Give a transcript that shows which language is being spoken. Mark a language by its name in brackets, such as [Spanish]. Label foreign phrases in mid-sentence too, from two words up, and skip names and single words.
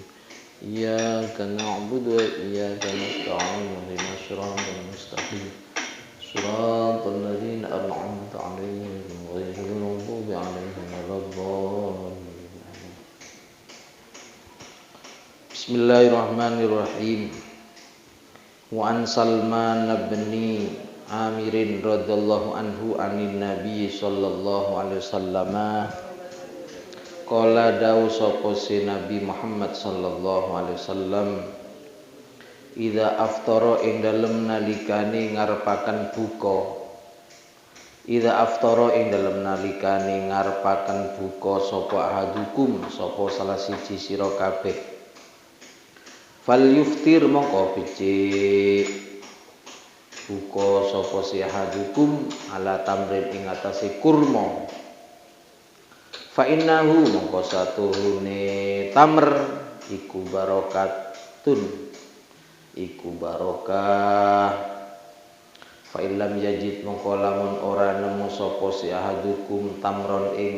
[Arabic] إياك نعبد وإياك نستعين اهدنا الصراط المستقيم. صراط الذين أنعمت عليهم غير المغضوب عليهم ولا الضالين. Bismillahirrahmanirrahim. وعن سلمان بن عامر رضي الله عنه عن النبي صلى الله عليه وسلم قال [Javanese] dawu sapa si [Arabic] Nabi Muhammad صلى الله عليه وسلم إذا أفطر [Javanese] ing dalem nalikane ngarepaken buka [Arabic] إذا أفطر [Javanese] ing dalem nalikane ngarepaken buka sapa ahadukum sapa salah siji sira kabeh [Arabic] فليفطر [Javanese] mongko becik buka sapa si [Arabic] أحدكم على تمر [Javanese] ing atase kurma [Arabic] فإنه [Javanese] mongko satuhune tamr iku barokatun iku barokah [Arabic] فإن لم يجد [Javanese] mongko lamun ora nemu sapa si [Arabic] أحدكم تمرا